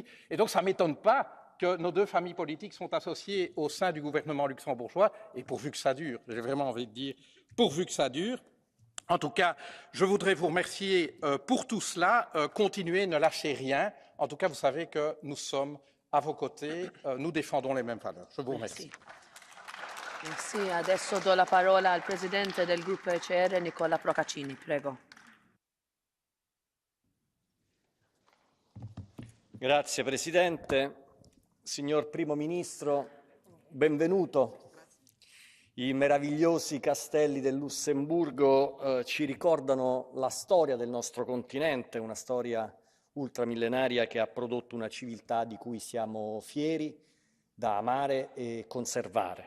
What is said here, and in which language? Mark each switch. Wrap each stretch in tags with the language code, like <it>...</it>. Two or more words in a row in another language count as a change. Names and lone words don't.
<fr>Et donc, ça ne m'étonne pas que nos deux familles politiques sont associées au sein du gouvernement luxembourgeois, et pourvu que ça dure, j'ai vraiment envie de dire, pourvu que ça dure. En tout cas, je voudrais vous remercier pour tout cela. Continuez, ne lâchez rien. En tout cas, vous savez que nous sommes à vos côtés, nous défendons les mêmes valeurs. Je vous remercie. Merci.</fr> <it>Adesso do la parola al presidente del gruppo ECR, Nicola Procaccini. Prego. Grazie Presidente. Signor Primo Ministro, benvenuto. I meravigliosi castelli del Lussemburgo ci ricordano la storia del nostro continente, una storia ultramillenaria che ha prodotto una civiltà di cui siamo fieri, da amare e conservare.</it>